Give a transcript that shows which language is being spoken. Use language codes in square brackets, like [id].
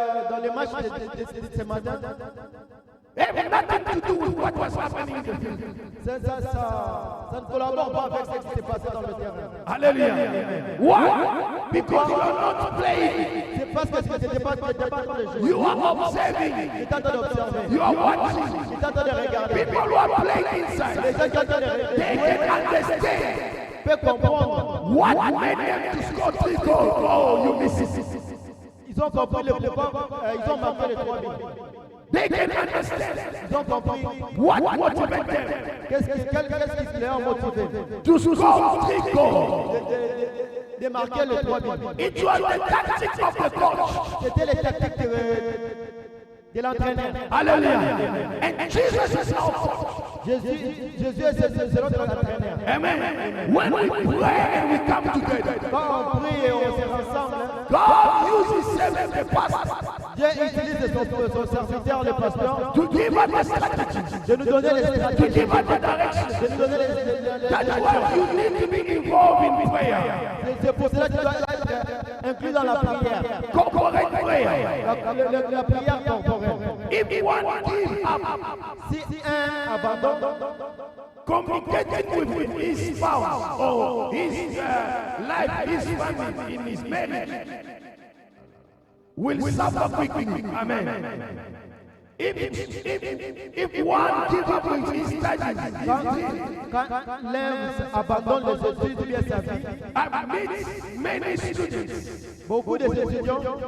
[fr] dans les matchs de ce matin, [en] It had nothing to do with what was happening in the field. [fr] ça ne collabore pas avec ce qui s'est passé dans le terrain. [en] Hallelujah. Why? Because you are not playing. [fr] C'est parce que ce n'était pas le jeu. [en] You are observing. [fr] Tu es en train d'observer. [en] You are watching. [fr] Tu es en train de regarder. [en] People who are playing [fr] Les [en] inside, [fr] gens qui sont en train de [en] they [fr] jouer [en] can understand [fr] peuvent comprendre. [en] what made them to score 3 goals. Oh, you miss it. [fr] Ils ont compris le pourquoi ils ont marqué les 3 buts. [en] They can understand [fr] Ils ont compris [en] what motivated them [fr] qu'est-ce qui les a motivés [en] to score 3 goals. [fr] de marquer les 3 buts. [en] It was the tactics of the coach. [fr] C'était les tactiques de l'entraîneur. [en] Hallelujah. And Jesus is our coach. [fr] Jésus c'est notre entraîneur. Amen. [en] When we pray and we come together, [fr] Quand on prie et on se rassemble, [en] God uses servants, the pastor, [fr] Dieu utilise son serviteur, le pasteur, [en] to give us the strategy, [fr] de nous donner les [en] to [fr] stratégies, [en] give us the direction. [fr] de nous donner les [en] That's why you need to be involved in prayer. [fr] C'est pour cela que tu dois être inclus dans la prière. [en] Corporate prayer. [fr] La prière corporelle. [en] If you want to give up, [fr] Si un abandonne, [en] communicating with his spouse or his life, his family, in his marriage, will suffer quickly. Amen. If one gives up with his studies, [fr] Quand l'un abandonne les études, bien sa vie, [en] I meet many students. [fr] beaucoup des étudiants,